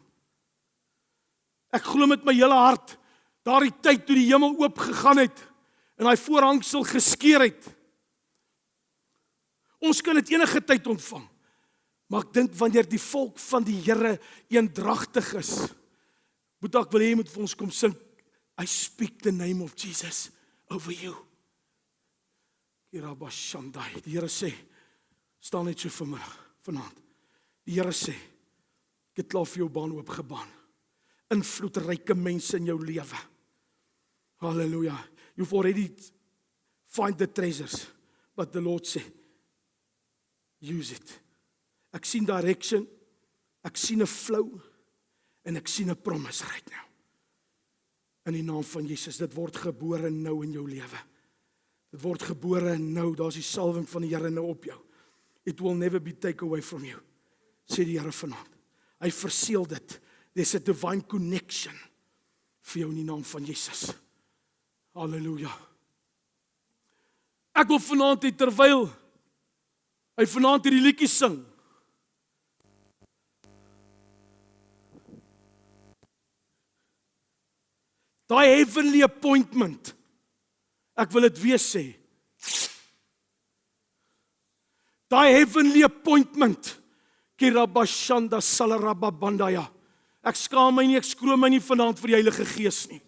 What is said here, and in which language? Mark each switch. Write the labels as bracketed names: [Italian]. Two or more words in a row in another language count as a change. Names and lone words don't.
[Afrikaans] Ek glo met my hele hart, daardie tyd toe die hemel oop gegaan het en daai voorhangsel geskeur het. Ons kan dit enige tyd ontvang. Maar ek dink wanneer die volk van die Here eendragtig is, moet ek wil hê moet vir ons kom sing, [English] I speak the name of Jesus over you. [Afrikaans] Die Here sê, staan net so vanaand. Die Here sê, ek het klaar vir jou baan oopgebaan. Invloedryke mense in jou lewe. Halleluja. [English] You've already find the treasures, but the Lord sê, use it. [Afrikaans] Ek sien direction, ek sien 'n flow, en ek sien 'n [English] promise right now. [Afrikaans] In die naam van Jesus, dit word gebore nou in jou lewe. Dit word gebore nou, daar's die salwing van die Here nou op jou. [English] It will never be taken away from you, [Afrikaans] sê die Here vanaand. Hy verseël dit. [English] There's a divine connection [Afrikaans] vir jou in die naam van Jesus. Halleluja. Ek wil vanaand hê, terwyl hy vanaand hierdie liedjie sing, daai [English] heavenly appointment, [Afrikaans] ek wil dit weer sê, daai [English] heavenly appointment, Kirabashanda Salarababandaya, [Afrikaans] ek skaam my nie, ek skroom my nie vanaand vir die Heilige Gees nie.